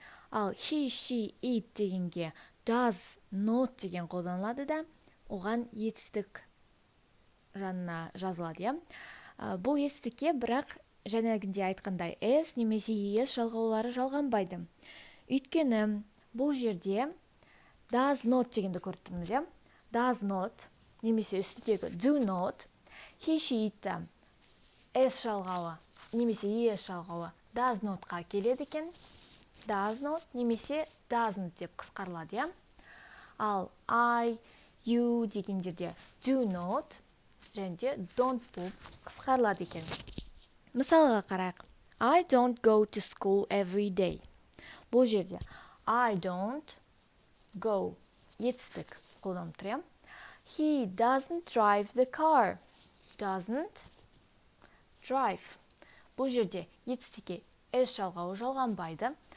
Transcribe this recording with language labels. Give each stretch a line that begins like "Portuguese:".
Kazakh: Ал he, she, it дегенге does, not деген қолданылады да, оған етістік жанына жазылады, иә? Бұл етістікке бірақ жаңағынде айтқандай s немесе es жалғаулары жалғанбайды. Өйткені бұл жерде does not дегенді көріп тұрмыз, иә? Does not немесе үстіндегі do not, he, she, it s жалғауы немесе es жалғауы does not-қа келеді екен. Does not немесе doesn't деп қысқарылады, иә? Ал I, you дегендерде do not және де don't болып қысқарылады екен. Мысалға қарайық.
English: I don't go to school every day.
Kazakh: Бұл жерде I don't go етістік қолданып тұр, иә?
English: He doesn't drive the car. Doesn't drive.
Kazakh: Бұл жерде етістікке s жалғауы жалғанбайды.